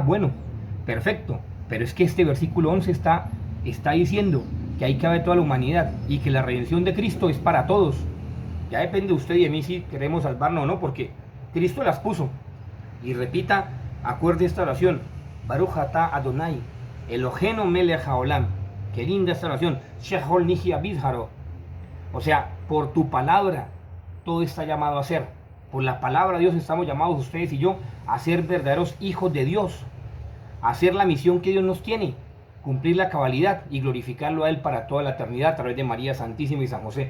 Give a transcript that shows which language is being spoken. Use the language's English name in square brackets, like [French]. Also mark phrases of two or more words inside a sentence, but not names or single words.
[Spanish] Bueno, perfecto, pero es que este versículo 11 está diciendo que ahí cabe toda la humanidad y que la redención de Cristo es para todos. Ya depende de usted y de mí si queremos salvarnos o no, porque Cristo las puso. Y repita, acuerde esta oración: [Hebrew] ברוך אתה אדוני אלוהינו מלך העולם. [Spanish] Qué linda esta oración. [Hebrew] שהכל נהיה בדברו. [Spanish] O sea, por tu palabra todo está llamado a ser. Por la palabra de Dios estamos llamados ustedes y yo a ser verdaderos hijos de Dios, a hacer la misión que Dios nos tiene, cumplir la cabalidad y glorificarlo a Él para toda la eternidad a través de María Santísima y San José.